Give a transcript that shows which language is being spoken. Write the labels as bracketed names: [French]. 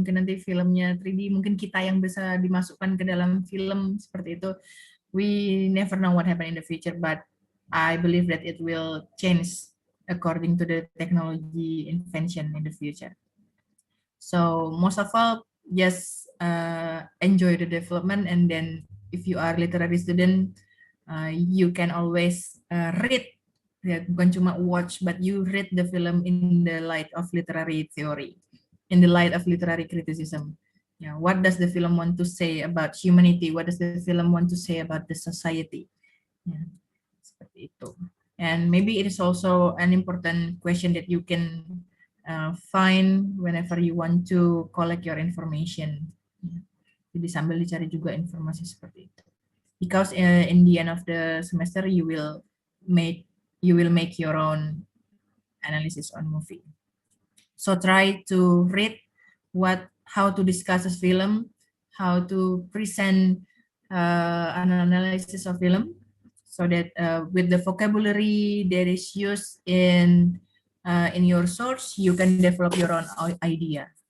[Indonesian] Mungkin nanti filmnya 3D, mungkin kita yang bisa dimasukkan ke dalam film seperti itu. [English] We never know what happen in the future, but I believe that it will change according to the technology invention in the future. So most of all, just enjoy the development, and then if you are literary student, you can always read, [Indonesian] ya, bukan cuma [English] watch, but you read the film in the light of literary theory, in the light of literary criticism. Yeah, what does the film want to say about humanity? What does the film want to say about the society? Yeah, [Indonesian] seperti itu. [English] And maybe it is also an important question that you can find whenever you want to collect your information. [Indonesian] Jadi sambil dicari juga informasi seperti itu. [English] Because in the end of the semester you will make your own analysis on movie. So try to read how to discuss a film, how to present an analysis of film, so that with the vocabulary that is used in your source, you can develop your own idea.